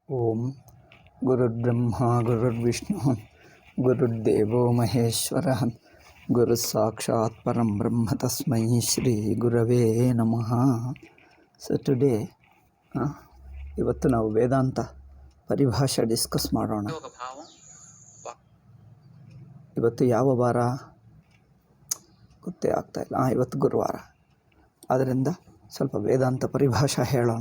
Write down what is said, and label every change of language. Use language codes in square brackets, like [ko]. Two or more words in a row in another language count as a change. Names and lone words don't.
[sa] ಓಂ ಗುರುರ್ಬ್ರಹ್ಮ ಗುರುರ್ವಿಷ್ಣು ಗುರುರ್ದೇವೋ ಮಹೇಶ್ವರ ಗುರು ಸಾಕ್ಷಾತ್ ಪರಂ ಬ್ರಹ್ಮ ತಸ್ಮೈ ಶ್ರೀ ಗುರವೇ ನಮಃ. [en] So today [kn] ಇವತ್ತು ನಾವು ವೇದಾಂತ ಪರಿಭಾಷೆ ಡಿಸ್ಕಸ್ ಮಾಡೋಣ. ಇವತ್ತು ಯಾವ ವಾರ ಗೊತ್ತೇ ಆಗ್ತಾಯಿಲ್ಲ. ಇವತ್ತು ಗುರುವಾರ, ಆದ್ದರಿಂದ ಸ್ವಲ್ಪ ವೇದಾಂತ ಪರಿಭಾಷೆ ಹೇಳೋಣ.